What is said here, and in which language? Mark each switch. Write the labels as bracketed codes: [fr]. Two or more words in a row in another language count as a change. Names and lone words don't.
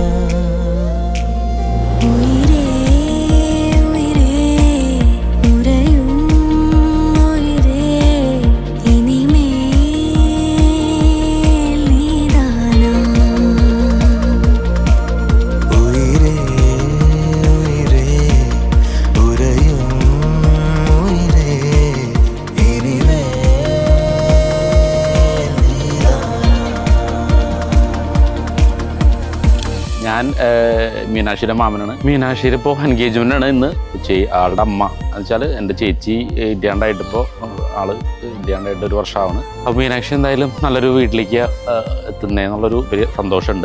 [ta] உயிரே உயிரே உறையும் உயிரே இனிமேல் நீதானா. உயிரே உயிரே உறையும் உயிரே இனிமேல் நீதானா. [ml] ഞാൻ മീനാക്ഷിയുടെ മാമനാണ്. മീനാക്ഷിയുടെ ഇപ്പോൾ എൻഗേജ്മെൻ്റാണ് ഇന്ന്. ആളുടെ അമ്മ എന്ന് വെച്ചാൽ എൻ്റെ ചേച്ചി ഇല്ലാണ്ടായിട്ടിപ്പോൾ ആള് ഇല്ലാണ്ടായിട്ട് 1 വർഷമാണ്. അപ്പോൾ മീനാക്ഷി എന്തായാലും നല്ലൊരു വീട്ടിലേക്ക് എത്തുന്നതെന്നുള്ളൊരു വലിയ സന്തോഷമുണ്ട്.